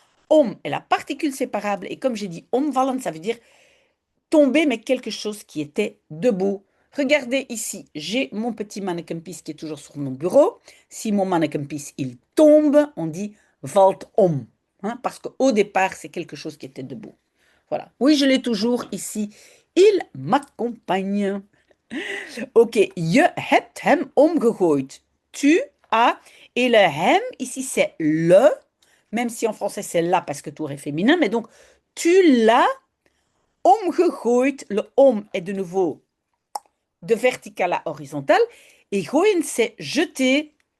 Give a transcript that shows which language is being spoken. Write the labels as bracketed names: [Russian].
[French] Om est la particule séparable. Et comme j'ai dit, omvallen, ça veut dire tomber, mais quelque chose qui était debout. Regardez ici, j'ai mon petit mannequin-piece qui est toujours sur mon bureau. Si mon mannequin-piece, il tombe, on dit valt om. Hein, parce qu'au départ, c'est quelque chose qui était debout. Voilà. Oui, je l'ai toujours ici. Il m'accompagne. [Dutch] Ok, je hebt hem omgegooid. [French] Tu as, et le hem, ici c'est le, même si en français c'est la parce que tout est féminin, mais donc tu l'as omgegooid. Le om est de nouveau de vertical à horizontal, et gooien c'est jeter.